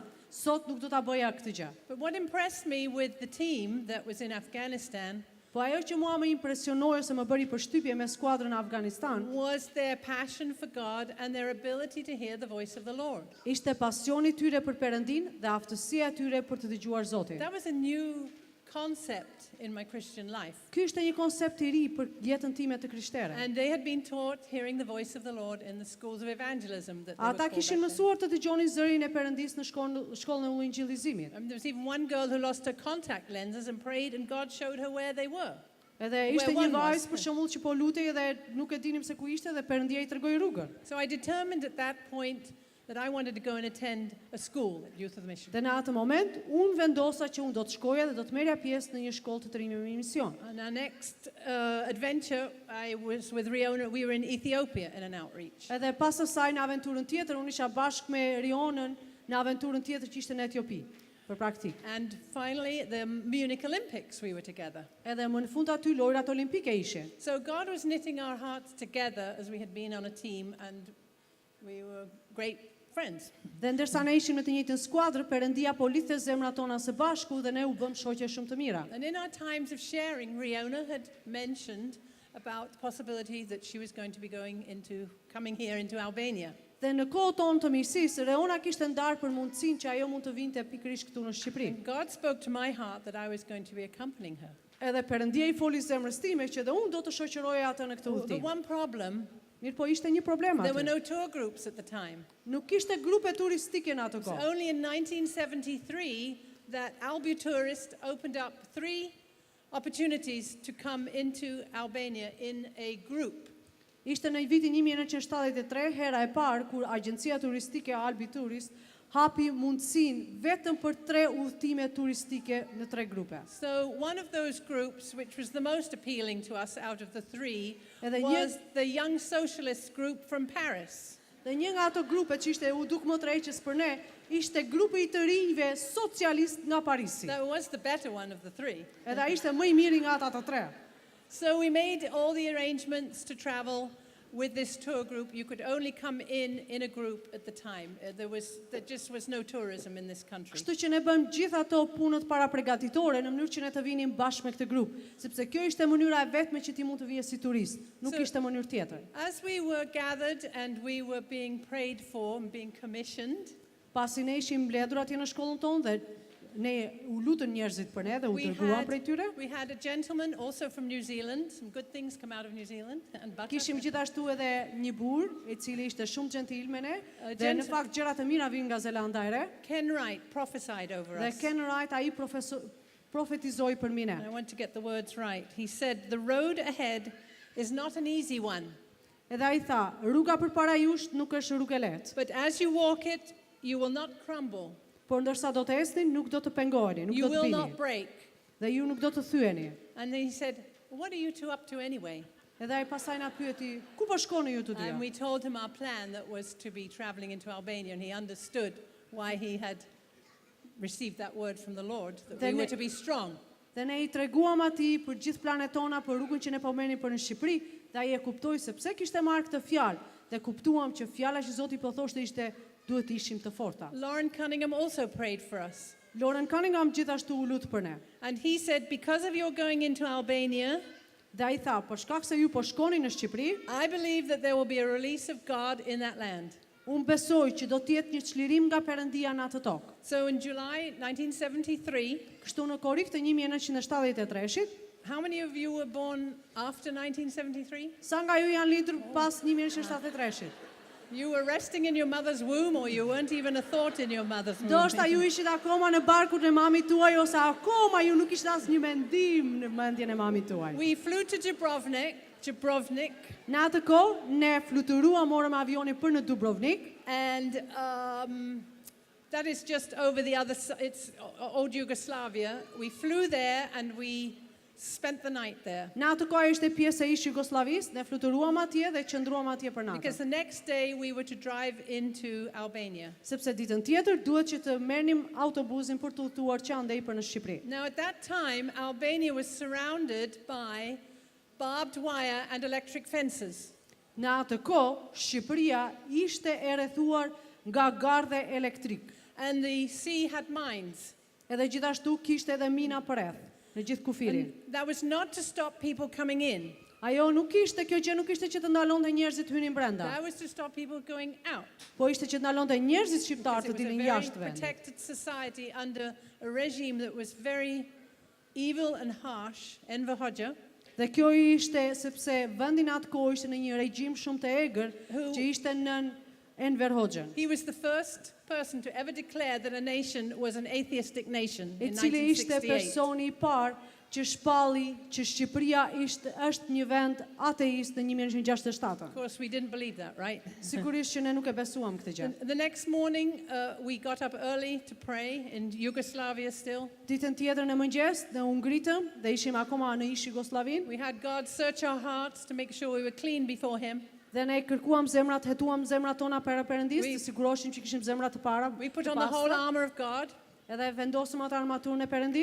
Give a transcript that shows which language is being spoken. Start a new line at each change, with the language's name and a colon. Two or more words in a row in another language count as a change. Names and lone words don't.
Albanian: Sot nuk do ta bëja këtë gjë.
English: But what impressed me with the team that was in Afghanistan
Albanian: Po ajo që mua më impresionoi ose më bëri përshtypje me skuadrën në Afganistan,
English: was their passion for God and their ability to hear the voice of the Lord.
Albanian: ishte pasioni tyre për Perëndin dhe aftësia e tyre për të dëgjuar Zotin.
English: That was a new concept in my Christian life.
Albanian: Ky ishte një koncept i ri për jetën time të krishtere.
English: And they had been taught hearing the voice of the Lord in the schools of evangelism that they were
Albanian: Ata
English: called
Albanian: kishin
English: back then.
Albanian: mësuar të dëgjonin zërin e Perëndis në shkollën e ungjillizimit.
English: There was even one girl who lost her contact lenses and prayed and God showed her where they were.
Albanian: Edhe ishte një vajzë për shembull që po lutej dhe nuk e dinim se ku ishte dhe Perëndia I tregoi rrugën.
English: So I determined at that point that I wanted to go and attend a school at Youth of the Mission.
Albanian: Dhe në atë moment unë vendosa që unë do të shkoja dhe do të merrja pjesë në një shkollë të trimit me mision.
English: And our next adventure, I was with Reona. We were in Ethiopia in an outreach.
Albanian: Edhe pas asaj në aventurën tjetër unë isha bashkë me Reonën në aventurën tjetër që ishte në Etiopi për praktik.
English: And finally, the Munich Olympics, we were together.
Albanian: Edhe më në fund aty lojrat olimpike ishin.
English: So God was knitting our hearts together as we had been on a team, and we were great friends.
Albanian: Dhe ndërsa ne ishim në të njëjtën skuadrë, Perëndia po lidhte zemrat tona së bashku dhe ne u bëm shoqe shumë të mira.
English: And in our times of sharing, Reona had mentioned about the possibility that she was going to be coming here into Albania.
Albanian: Dhe në kohën tonë të mirësisë, Reona kishte ndarë për mundësinë që ajo mund të vinte pikërisht këtu në Shqipëri.
English: And God spoke to my heart that I was going to be accompanying her.
Albanian: Edhe Perëndia I foli zemrës time që dhe unë do të shoqëroja atë në këtë
English: But
Albanian: udhëtim.
English: one problem,
Albanian: Mirë, po ishte një problem
English: there were
Albanian: aty.
English: no tour groups at the time.
Albanian: Nuk kishte grupe turistike në atë
English: It was
Albanian: kohë.
English: only in 1973 that Albutourist opened up 3 opportunities to come into Albania in a group.
Albanian: Ishte në vitin 1973 hera e parë kur agjencia turistike Albi Tourist hapi mundësinë vetëm për 3 udhëtime turistike në 3 grupe.
English: So one of those groups, which was the most appealing to us out of the 3,
Albanian: Edhe
English: was the Young Socialist group from Paris.
Albanian: Dhe një nga ato grupe që ishte u duk më të rëndësishme për ne, ishte grupi I të rinjve socialist nga Parisi.
English: That was the better one of the 3.
Albanian: Edhe ai ishte më I miri nga ata të 3.
English: So we made all the arrangements to travel with this tour group. You could only come in a group at the time. There just was no tourism in this country.
Albanian: Kështu që ne bëm gjithë ato punët para përgatitore në mënyrë që ne të vinim bashkë me këtë grup, sepse kjo ishte mënyra e vetme që ti mund të vije si turist, nuk
English: So-
Albanian: ishte mënyrë tjetër.
English: As we were gathered and we were being prayed for and being commissioned,
Albanian: Pasi ne ishim mbledhur atje në shkollën tonë dhe ne u lutën njerëzit për ne dhe u dërguam prej tyre.
English: we had a gentleman also from New Zealand. Some good things come out of New Zealand and butter.
Albanian: Kishim gjithashtu edhe një burr i cili ishte shumë gentil me ne dhe në
English: Gentle-
Albanian: fakt gjëra të mira vinë nga Zelanda e Re.
English: Ken Wright prophesied over
Albanian: Dhe
English: us.
Albanian: Ken Wright ai profetizoi për mine.
English: And I want to get the words right. He said, "The road ahead is not an easy one,
Albanian: Edhe ai tha, rruga përpara jush nuk është rrugë e lehtë,
English: but as you walk it, you will not crumble.
Albanian: por ndërsa do të ecni nuk do të pengoheni, nuk
English: You
Albanian: do të
English: will
Albanian: bini
English: not break."
Albanian: dhe ju nuk do të thyeni.
English: And then he said, "What are you two up to anyway?"
Albanian: Edhe ai pasaj na pyeti, ku po shkoni ju të dyja?
English: And we told him our plan that was to be traveling into Albania, and he understood why he had received that word from the Lord, that we Then were it- to be strong.
Albanian: Dhe ne i treguam atij për gjithë planet tona, për rrugën që ne po merrnim për në Shqipëri, dhe ai e kuptoi se pse kishte marrë këtë fjalë, dhe kuptuam që fjala që Zoti po thoshte ishte duhet të ishim të forta.
English: Lauren Cunningham also prayed for us.
Albanian: Lauren Cunningham gjithashtu u lut për ne.
English: And he said, because of your going into Albania,
Albanian: Dhe ai tha, për shkak se ju po shkoni në Shqipëri,
English: I believe that there will be a release of God in that land.
Albanian: unë besoj që do të jetë një çlirim nga Perëndia në atë tokë.
English: So in July 1973,
Albanian: Kështu në korrik të 1973-shit,
English: how many of you were born after 1973?
Albanian: sa nga ju janë lindur pas 1973-shit?
English: You were resting in your mother's womb, or you weren't even a thought in your mother's womb.
Albanian: Do shta ju ishit akoma në barkun e mamit tuaj, ose akoma ju nuk ishit asnjë mendim në mendjen e mamit tuaj.
English: We flew to Dubrovnik, Në atë kohë, ne fluturuam morëm avionin për në Dubrovnik, and that is just over the other side. It's old Yugoslavia. We flew there and we spent the night there.
Albanian: në atë kohë ishte pjesë e ish Jugosllavisë, ne fluturuam atje dhe qëndruam atje për
English: Because
Albanian: natën.
English: the next day we were to drive into Albania.
Albanian: Sepse ditën tjetër duhet që të merrnim autobusin për të udhëtuar që andej për në Shqipëri.
English: Now, at that time, Albania was surrounded by barbed wire and electric fences.
Albanian: Në atë kohë, Shqipëria ishte e rrethuar nga gardhe elektrik.
English: And the sea had mines.
Albanian: Edhe gjithashtu kishte edhe mina përreth në gjithë kufirin.
English: And that was not to stop people coming in.
Albanian: Ajo nuk ishte, kjo gjë nuk ishte që të ndalonte njerëzit të hynin brenda,
English: That was to stop people going out.
Albanian: po ishte që të ndalonte njerëzit shqiptar
English: Because
Albanian: të
English: it was a
Albanian: dilnin
English: very
Albanian: jashtë vendit.
English: protected society under a regime that was very evil and harsh, Enver Hoxha,
Albanian: Dhe kjo ishte sepse vendi në atë kohë ishte në një regjim shumë të egër
English: Who-
Albanian: që ishte nën Enver Hoxhën,
English: he was the first person to ever declare that a nation was an atheistic nation
Albanian: i
English: in
Albanian: cili ishte
English: 1968.
Albanian: personi i parë që shpalli që Shqipëria është një vend ateist në 1967.
English: Of course, we didn't believe that, right?
Albanian: Sigurisht që ne nuk e besuam këtë gjë.
English: The next morning, we got up early to pray in Yugoslavia still.
Albanian: Ditën tjetër në mëngjes, ne u ngritëm dhe ishim akoma në ish Jugosllavin
English: We had God search our hearts to make sure we were clean before Him.
Albanian: dhe ne kërkuam zemrat, hetuam zemrat tona para Perëndisë,
English: We-
Albanian: të siguroheshim që kishim zemra të para.
English: We put
Albanian: të
English: on the whole
Albanian: pastra,
English: armor of God,
Albanian: edhe vendosëm atë armaturën e Perëndisë,